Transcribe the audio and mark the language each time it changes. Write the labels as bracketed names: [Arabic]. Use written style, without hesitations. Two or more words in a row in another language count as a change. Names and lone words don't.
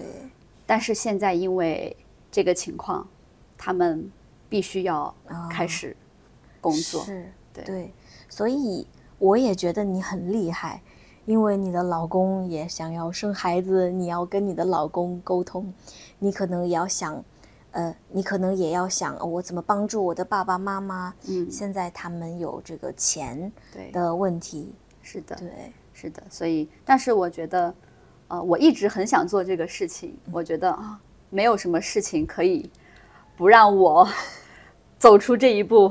[Chinese] 但是現在因為這個情況，他們必須要開始工作。是，對。所以我也覺得你很厲害，因為你的老公也想要生孩子，你要跟你的老公溝通，你可能也要想，我怎麼幫助我的爸爸媽媽？現在他們有這個錢的問題。是的，對，是的。所以，但是我覺得，我一直很想做這個事情。我覺得沒有什麼事情可以不讓我走出這一步。